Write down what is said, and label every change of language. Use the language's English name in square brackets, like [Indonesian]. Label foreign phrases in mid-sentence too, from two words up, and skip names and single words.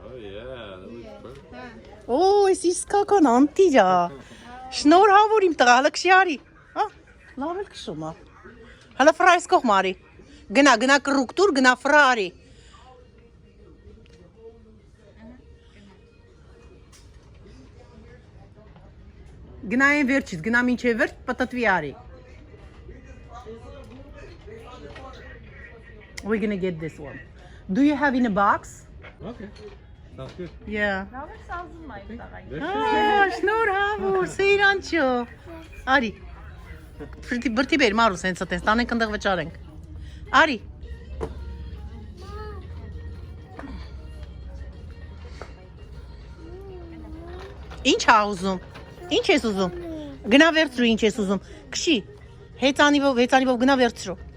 [Armenian] Օ, էսի իսկական անտիր է։ Շնորհավոր իմ տղա, հələ քշի արի։ Լավ էլ քշում է։ Հələ ֆրայս կողմ արի, գնա կռուկ տուր, գնա ֆրա արի։ Գնա են վերջից, գնա մինչև վերջ, պտտվի արի։ [English] We're gonna get this one. Do you have in a box? Okay, sounds good. Yeah. [Armenian] Շնորհավոր, Սեյրանչո։ Արի։ Բրտի բեր, Մարուս, հենց տես, տանենք ընդեղ վճարենք։ Արի։ Ինչ ա ուզում։ Ինչ ես ուզում։ Գնա վերցրու, ինչ ես ուզում։ Քշի։ Հեծանիվով գնա վերցրու։